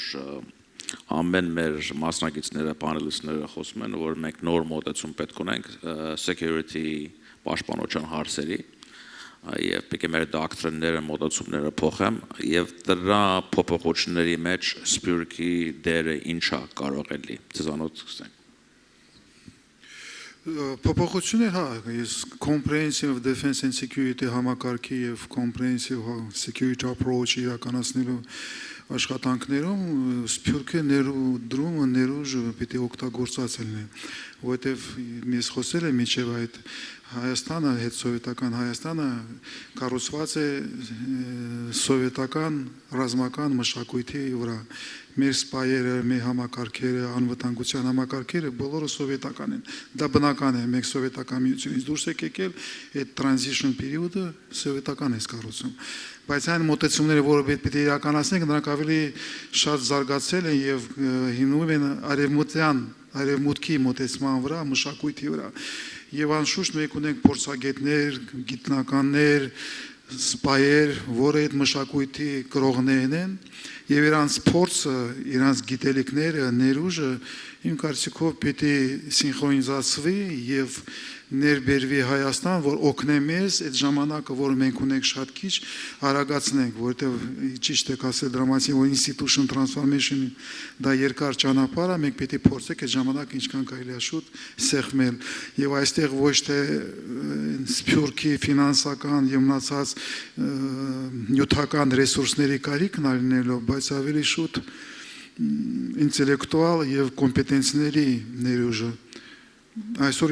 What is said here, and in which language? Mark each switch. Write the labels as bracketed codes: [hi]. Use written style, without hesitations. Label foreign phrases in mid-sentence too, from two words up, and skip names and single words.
[hy] ամեն մեր մասնակիցները, պանելիստները խոսում են, որ մենք նոր մոտեցում պետք ունենք security պաշտպանության հարցերի եւ պետք է մեր դոկտրինները, մոտեցումները փոխեմ եւ դրա փոփոխությունների մեջ սփյուռքի դերը ինչա կարող է լինել։ Ձեզանոց սկսենք։ Փոփոխություններ, հա, ես [en] comprehensive defense and security [hy] համակարգի եւ [en] comprehensive security approach [hy] իրականացնելու աշխատանքներում սփյուռքի ներդրումը ներուժը պիտի օգտագործված լինի, որովհետեւ ես խոսել եմ միջև այդ Հայաստանը, հետսովետական Հայաստանը կառուցված է սովետական ռազմական մշակույթի վրա։ Մեր սպայերը, մեր համակարգերը, անվտանգության համակարգերը բոլորը սովետական են։ Դա բնական է, մենք սովետական միությունից դուրս եք եկել, այդ [en] transition period- [hy] ը սովետական է կառուցում։ Բայց այն մոտեցումները, որը պետք է իրականացնենք, նրանք ավելի շատ զարգացել են եւ հիմնվում են արևմուտքի մոտեցման վրա, մշակույթի վրա։ Եվ անշուշտ մենք ունենք փորձագետներ, գիտնականներ, սպայեր, որը այդ մշակույթի կրողներն են, եւ իրանց փորձը, իրանց գիտելիքները, ներուժը իմ կարծիքով պիտի սինխրոնիզացվի եւ ներբերվի Հայաստան, որ օգնե մեզ այդ ժամանակը, որ մենք ունենք շատ քիչ, արագացնենք, որովհետեւ ճիշտ եք ասել դրամատիկ որ [en] institution transformation [hy] դա երկար ճանապարհ է, մենք պիտի փորձենք այդ ժամանակը ինչքան կարելի է շուտ սեղմել եւ այստեղ ոչ թե սփյուռքի ֆինանսական եւ մնացած նյութական ռեսուրսների կարիքն լինելով, բայց ավելի շուտ ինտելեկտուալ եւ կոմպետենցների ներուժը Այսօր